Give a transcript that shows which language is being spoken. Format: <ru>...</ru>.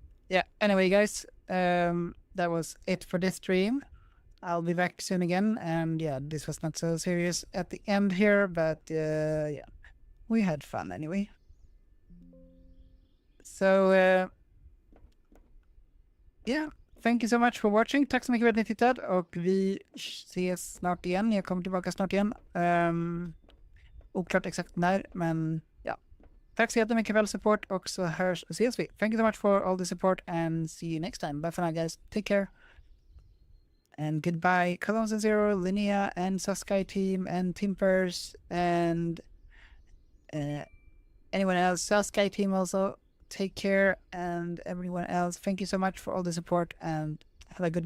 <en>Yeah, anyway guys, that was it for this stream. I'll be back soon again, and yeah, this was not so serious at the end here, but yeah, we had fun anyway. So, yeah, thank you so much for watching.</en> <sv>Tack så mycket för att ni tittat, och vi ses snart igen. Jag kommer tillbaka snart igen. Oklart exakt när, men ja. Tack så jättemycket för all support, och så hörs och ses vi.</sv> <en>Thank you so much for all the support, and see you next time. Bye for now guys. Take care. And goodbye, Cologne Zero, Linnea, and Saskai team, and Timpers, and anyone else. Saskai team also. Take care, and everyone else. Thank you so much for all the support, and have a good night.</en>